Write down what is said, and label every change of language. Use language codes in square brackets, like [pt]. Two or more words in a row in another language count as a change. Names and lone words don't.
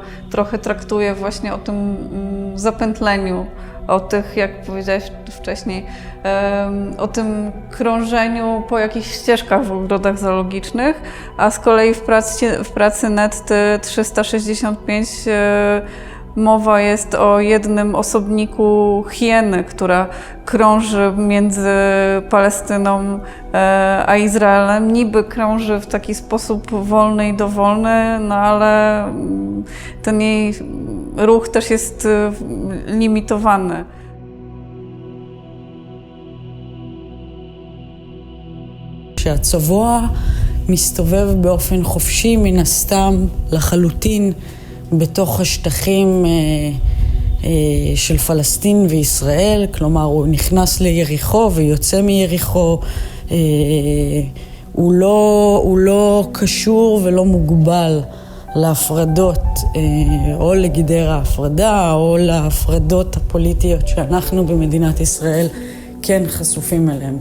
[pl] trochę traktuje właśnie o tym zapętleniu, o tych, jak powiedziałeś wcześniej, o tym krążeniu po jakichś ścieżkach w ogrodach zoologicznych, a z kolei w pracy Netty 365 mowa jest o jednym osobniku hieny, która krąży między Palestyną a Izraelem. Niby krąży w taki sposób wolny i dowolny, no ale ten jej ruch też jest limitowany. [he] שהצבוע מסתובב באופן חופשי מן הסתם לחלוטין בתוך השטחים של פלסטין וישראל, כלומר הוא נכנס ליריחו ויוצא מיריחו, הוא לא קשור ולא מוגבל להפרדות או לגדר ההפרדה או להפרדות הפוליטיות שאנחנו במדינת ישראל כן חשופים אליהם.